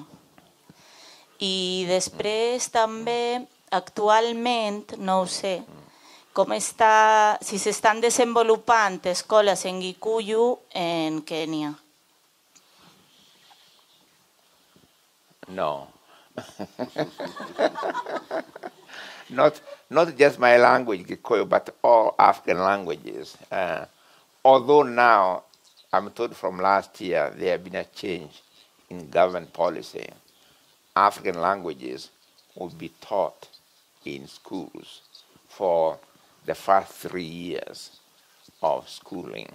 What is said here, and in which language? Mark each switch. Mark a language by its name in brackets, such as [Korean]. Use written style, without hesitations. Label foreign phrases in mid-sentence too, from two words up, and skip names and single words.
[Catalan] I després també, actualment, no ho sé, com està, si s'estan desenvolupant escoles en Gikuyu en Kènia. No. [English] Not just my language, Gikuyu, but all African languages. Although now, I'm told from last year, there has been a change in government policy. African languages will be taught in schools for the first 3 years of schooling.